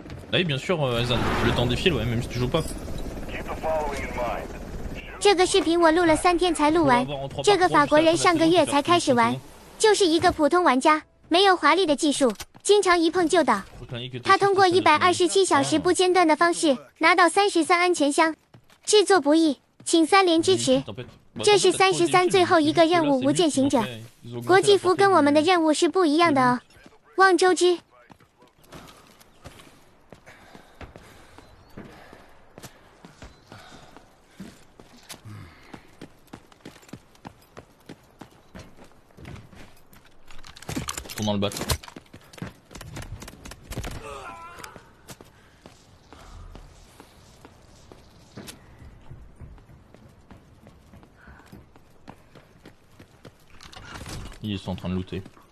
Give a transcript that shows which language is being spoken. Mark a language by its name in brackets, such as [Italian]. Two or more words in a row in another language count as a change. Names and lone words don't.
[French] Ah oui, bien sûr, Azan. Le temps défile, ouais, même si tu joues pas. [Chinese] 这个视频我录了3天才录完，这个法国人上个月才开始玩，就是一个普通玩家，没有华丽的技术，经常一碰就倒。他通过127小时不间断的方式拿到33安全箱，制作不易，请3连支持。这是33最后一个任务，无间行者。国际服跟我们的任务是不一样的哦，望周知。 [French] Dans le bat. Ils sont en train de looter.